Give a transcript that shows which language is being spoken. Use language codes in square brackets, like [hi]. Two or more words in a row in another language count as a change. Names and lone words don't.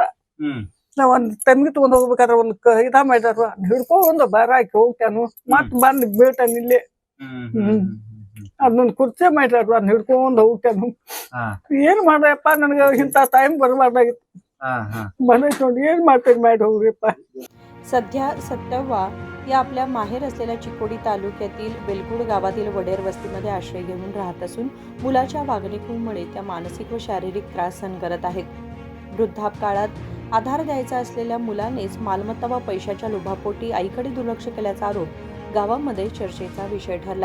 [kn] ನಾವ್ ಒಂದ್ ತಂಗಿ ತಗೊಂಡ್ ಹೋಗ್ಬೇಕಾದ್ರೆ ಒಂದ್ ಇದ ಮಾಡ್ಯಾರ ಹಿಡ್ಕೊಂಡ್ ಬಾರ ಹಾಕಿ ಹೋಗ್ತಾನು ಮತ್ ಬಂದ್ ಬೀಳ್ತಾನ ಇಲ್ಲೇ. ಅದೊಂದ್ ಕುರ್ಚಿ ಮಾಡ್ಯಾರ ಅದ್ ಹಿಡ್ಕೊಂಡ್ ಹೋಗ್ತಾನು. ಏನ್ ಮಾಡ್ರಪ್ಪ ನನಗೆ ಇಂತ ಟೈಮ್ ಬರ್ಬಾರ್ದಾಗಿತ್ತು. ಬಂದೈತ್ ನೋಡಿ ಏನ್ ಮಾಡ್ತೇನೆ ಮಾಡಿ ಹೋಗ್ರಿಪ್ಪ. [mr] सध्या सत्यव्वा या आपल्या माहेर असलेल्या चिकोडी तालुक्यातील बेलगुड गावातील वडेर वस्तीमध्ये आश्रय घेऊन राहत असून मुलाच्या वागणुकीमुळे त्या मानसिक व शारीरिक त्रास सहन करत आहेत. वृद्धापकाळात आधार द्यायचा असलेल्या मुलानेच मालमत्ता व पैशाच्या लोभापोटी आईकडे दुर्लक्ष केल्याचा आरोप गावामध्ये चर्चेचा विषय ठरलाय.